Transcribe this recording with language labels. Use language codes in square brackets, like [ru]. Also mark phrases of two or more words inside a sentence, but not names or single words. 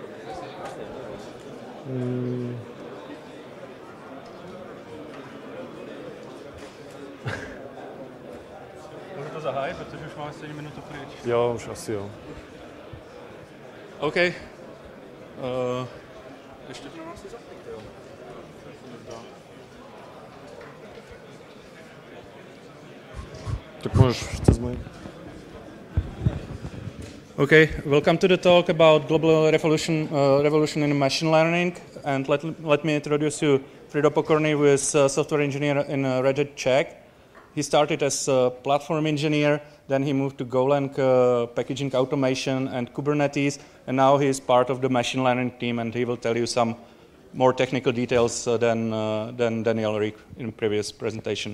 [cs] Můžu to zahájit, protože už máme stejně minutu pryč. Jo, už asi jo. OK. Ještě to nám si zapněte, jo. Tak můžeš přes můj. [en] Okay, welcome to the talk about global revolution in machine learning. And let me introduce you Fridolín Pokorný, who is a software engineer in Red Hat Czech. He started as a platform engineer, then he moved to Golang packaging automation and Kubernetes, and now he is part of the machine learning team, and he will tell you some more technical details than Daniel Rick in previous presentation.